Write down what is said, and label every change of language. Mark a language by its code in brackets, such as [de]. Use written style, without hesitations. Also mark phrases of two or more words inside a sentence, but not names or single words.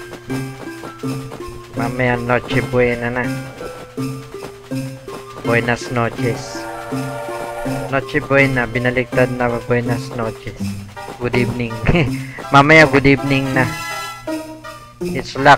[tl] Mamaya noche buena na. [es] Buenas noches. [tl] Noche buena, binaligtad na [es] buenas noches. [en] Good evening. Mamaya good evening na. It's locked.